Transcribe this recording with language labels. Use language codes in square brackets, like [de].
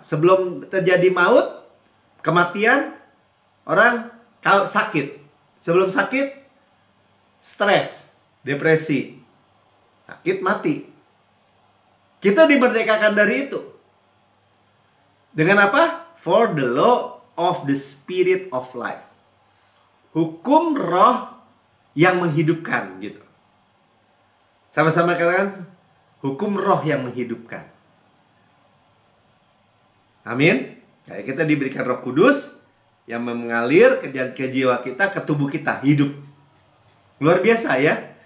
[id] Sebelum terjadi maut, kematian, orang sakit. Sebelum sakit, stres, depresi, sakit, mati. Kita dimerdekakan dari itu. Dengan apa? [en] For the law of the spirit of life. [id] Hukum roh yang menghidupkan gitu. Sama-sama katakan, hukum roh yang menghidupkan. Amin. Kayak kita diberikan Roh Kudus yang mengalir ke jiwa kita, ke tubuh kita, hidup. Luar biasa ya.